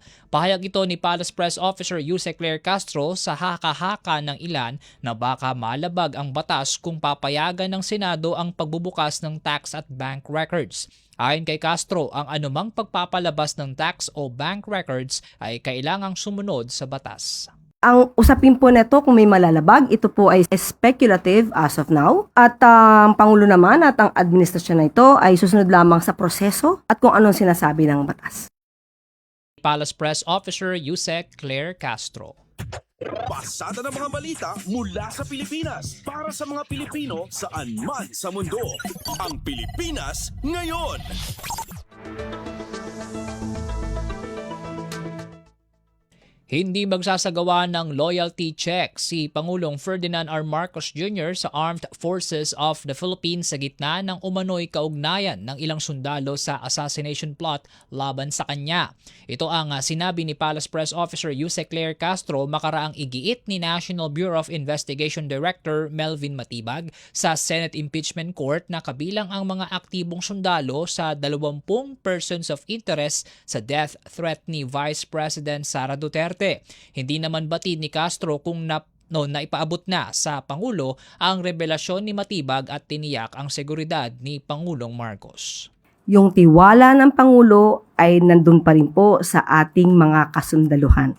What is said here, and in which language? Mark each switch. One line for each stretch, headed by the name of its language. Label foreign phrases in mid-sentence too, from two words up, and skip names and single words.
Filipino: Pahayag ito ni Palace Press Officer Yusek Claire Castro sa haka-haka ng ilan na baka malabag ang batas kung papayagan ng Senado ang pagbubukas ng tax at
English: bank records.
Filipino: Ayon kay Castro, ang anumang pagpapalabas ng tax o
English: bank records
Filipino: ay kailangang sumunod sa batas. Ang usapin po nito kung may malalabag, ito po ay
English: speculative as of now.
Filipino: At ang Pangulo naman at ang administrasyon na ito ay susunod lamang sa proseso at kung anong sinasabi ng batas. Palace Press Officer Yusek Claire Castro. Pasada ng mga balita mula sa Pilipinas para sa mga Pilipino saan man sa mundo. Ang Pilipinas ngayon. Hindi magsasagawa ng loyalty check si Pangulong Ferdinand R. Marcos Jr. sa Armed Forces of the Philippines sa gitna ng umano'y kaugnayan ng ilang sundalo sa
English: assassination plot
Filipino: laban sa kanya. Ito ang sinabi ni Palace Press Officer Yusek Claire Castro makaraang igiit ni National Bureau of Investigation Director Melvin Matibag sa Senate Impeachment Court na kabilang ang mga aktibong sundalo sa 20
English: persons of interest
Filipino: sa
English: death threat
Filipino: ni Vice President Sara Duterte. Hindi naman batid ni Castro kung naipaabot na sa Pangulo ang revelasyon ni Matibag at tiniyak ang seguridad ni Pangulong Marcos. Yung tiwala ng Pangulo ay nandun pa rin po sa ating mga kasundaluhan.